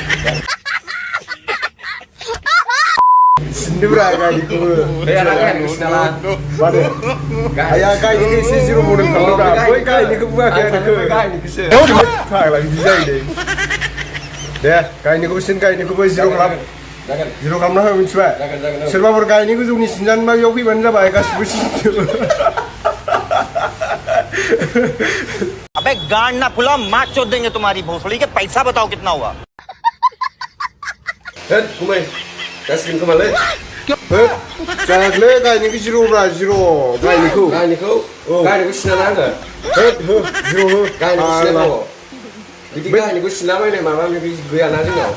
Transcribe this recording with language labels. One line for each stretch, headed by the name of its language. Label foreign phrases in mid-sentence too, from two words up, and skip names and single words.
Bodo: सिनदोब्रा गाहायनिखौबो माने आया गाहायनिखौ एसे जिर' मडेल खालामदोंब्रा बै गाहायनिखौ बुङाखै आरो फाग्ला बिदि जायो दे गाहायनिखौबो सिन गाहायनिखौबो जिर' खालाम जिर' खालामना हो मिथिबाय सोरबाफोर गाहायनि गोजौनि सिनजानोबा बेयाव फैबानो जाबाय गासिबो सिनजोबो
Hindi: अबे गांड ना फुला मार चोद देंगे तुम्हारी भोसड़ी के पैसा बताओ कितना हुआ
Bodo: गुमै गासिगोन खोमालै जायाखैलै गाहायनिखौ जिर'ब्रा जिर' गाहायनिखौ सिनाना आङो हो जिर' हो गाहायनिखौ सिनानांगौ बिदि गाहायनिखौ सिनाबायनाय माबा माबि गैयाना जोंनाव